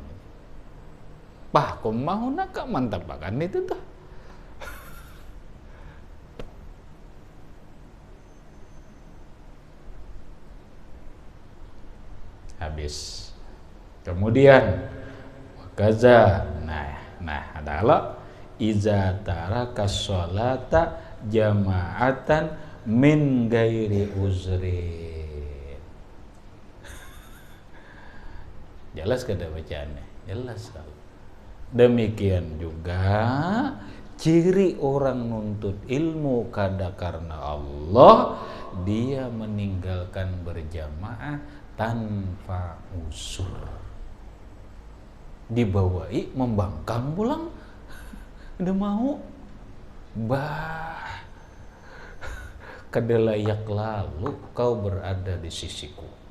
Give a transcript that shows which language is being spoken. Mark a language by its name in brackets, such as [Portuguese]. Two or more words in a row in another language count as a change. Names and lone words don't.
[Banjar] Pah kumahu nak mantapakan itu tuh. Habis. [Arabic] Kemudian wakaza, [Indonesian] nah adalah [Arabic] iza taraka sholata jama'atan min gairi uzri. [Banjar] Jelas kada bacaannya? Jelas. Demikian juga ciri orang nuntut ilmu kada karena Allah, dia meninggalkan berjamaah tanpa usur, dibawai membangkang pulang, udah mau kada layak lalu kau berada di sisiku.